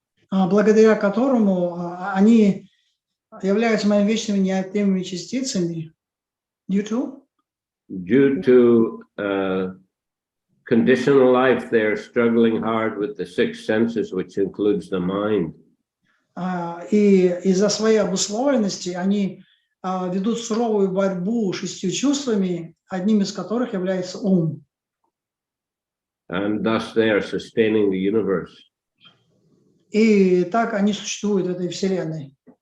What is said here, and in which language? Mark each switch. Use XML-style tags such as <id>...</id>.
<ru>Благодаря которому они являются моими вечными неотъемлемыми частицами.</ru> <en>Due to conditional life, they're struggling hard with the 6 senses, which includes the mind.</en> <ru>И из-за своей обусловленности они ведут суровую борьбу 6 чувствами, одним из которых является ум.</ru> <en>And thus they are sustaining the universe.</en> <ru>И так они существуют в этой вселенной.</ru>